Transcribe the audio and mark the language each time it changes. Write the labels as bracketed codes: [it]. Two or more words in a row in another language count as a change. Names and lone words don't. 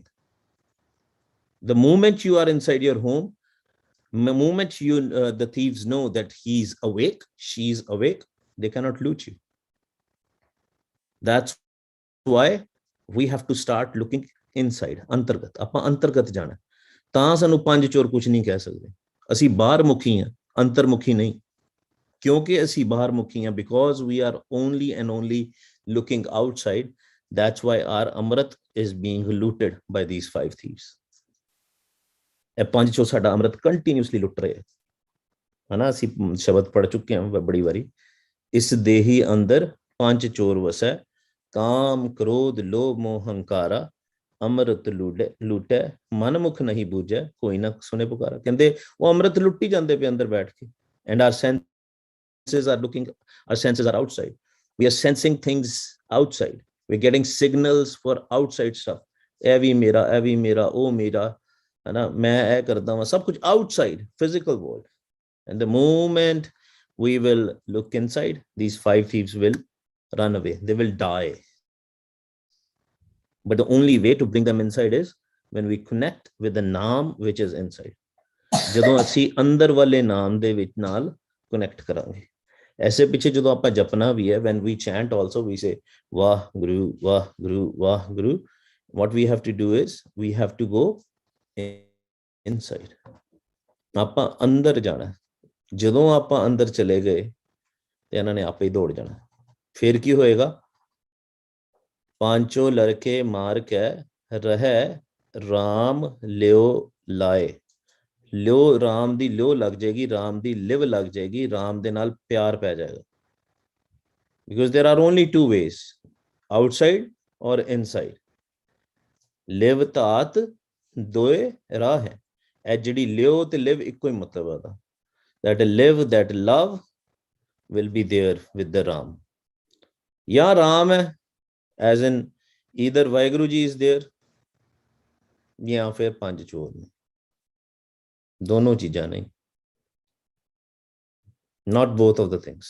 [en] The moment you are inside your home, the moment the thieves know that he's awake, she's awake, they cannot loot you. That's why we have to start looking inside. [pa] ਅੰਤਰਗਤ ਆਪਾਂ ਅੰਤਰਗਤ ਜਾਣਾ ਤਾਂ ਸਾਨੂੰ ਪੰਜ ਚੋਰ ਕੁਝ ਨਹੀਂ ਕਹਿ ਸਕਦੇ. ਅਸੀਂ ਬਾਹਰ ਮੁਖੀ ਹਾਂ, ਅੰਤਰਮੁਖੀ ਨਹੀਂ. ਕਿਉਂਕਿ ਅਸੀਂ ਬਾਹਰ ਮੁਖੀ ਹਾਂ, [en] because we are only and only looking outside. That's why our amrit is being looted by these five thieves. [pa] ਇਹ ਪੰਜ ਚੋਰ ਸਾਡਾ ਅੰਮ੍ਰਿਤ ਕੰਟੀਨਿਊਸਲੀ ਲੁੱਟ ਰਹੇ ਹਨਾ. ਅਸੀਂ ਸ਼ਬਦ ਪੜ ਚੁੱਕੇ ਹਾਂ ਬੜੀ ਵਾਰੀ. ਇਸ ਦੇਹੀ ਅੰਦਰ ਪੰਜ ਚੋਰ ਵਸੈ, ਕਾਮ ਕ੍ਰੋਧ ਲੋਭ ਮੋਹ ਹੰਕਾਰਾ, ਅੰਮ੍ਰਿਤ ਲੁੱਟੈ ਮਨ ਮੁਖ ਨਹੀਂ ਬੂਝੈ, ਕੋਈ ਨਾ ਸੁਣੇ ਪੁਕਾਰਾ. ਕਹਿੰਦੇ ਉਹ ਅੰਮ੍ਰਿਤ ਲੁੱਟੀ ਜਾਂਦੇ ਪਏ ਅੰਦਰ ਬੈਠ ਕੇ. [en] And our senses are looking, our senses are outside. We are sensing things outside. We're getting signals for outside stuff. [pa] ਇਹ ਵੀ ਮੇਰਾ, ਇਹ ਵੀ ਮੇਰਾ, ਉਹ ਮੇਰਾ ਹੈ ਨਾ, ਮੈਂ ਇਹ ਕਰਦਾ ਵਾਂ, ਸਭ ਕੁਝ [en] outside physical world. And the moment we will look inside, these five thieves will run away. They will die. But the only way to bring them inside is when we connect with the naam which is inside. [pa] ਜਦੋਂ ਅਸੀਂ ਅੰਦਰ ਵਾਲੇ ਨਾਮ ਦੇ ਵਿੱਚ ਨਾਲ ਕਨੈਕਟ ਕਰਾਂਗੇ. ਐਸੇ ਪਿੱਛੇ ਜਦੋਂ ਆਪਾਂ ਜਪਨਾ ਵੀ ਹੈ, [en] when we chant also we say [pa] ਵਾਹਿਗੁਰੂ ਵਾਹਿਗੁਰੂ ਵਾਹਿਗੁਰੂ. [en] What we have to do is we have to go inside. [pa] ਆਪਾਂ ਅੰਦਰ ਜਾਣਾ. ਜਦੋਂ ਆਪਾਂ ਅੰਦਰ ਚਲੇ ਗਏ ਤੇ ਇਹਨਾਂ ਨੇ ਆਪੇ ਹੀ ਦੌੜ ਜਾਣਾ. ਫਿਰ ਕੀ ਹੋਏਗਾ? ਪਾਂਚੋ ਲੜਕੇ ਮਾਰ ਕੇ ਰਹਿ ਰਾਮ ਲਿਓ ਲਾਏ. ਲਿਓ ਰਾਮ ਦੀ ਲਿਓ ਲੱਗ ਜਾਏਗੀ, ਰਾਮ ਦੀ ਲਿਵ ਲੱਗ ਜਾਏਗੀ, ਰਾਮ ਦੇ ਨਾਲ ਪਿਆਰ ਪੈ ਜਾਏਗਾ. [en] Because there are only two ways, outside or inside. [pa] ਲਿਵ ਧਾਤ ਦੋਏ ਰਾਹ ਹੈ. ਇਹ ਜਿਹੜੀ ਲਿਓ ਤੇ ਲਿਵ ਇੱਕੋ ਹੀ ਮਤਲਬ ਹੈ. [en] That live, that love will be there with the Ram. [pa] ਜਾਂ ਰਾਮ ਹੈ, [en] as in either Vaheguru ji is there, [pa] ਜਾਂ ਫਿਰ ਪੰਜ ਚੋਰ ਨੇ. ਦੋਨੋ ਚੀਜ਼ਾਂ ਨਹੀਂ. [en] Not both of the things.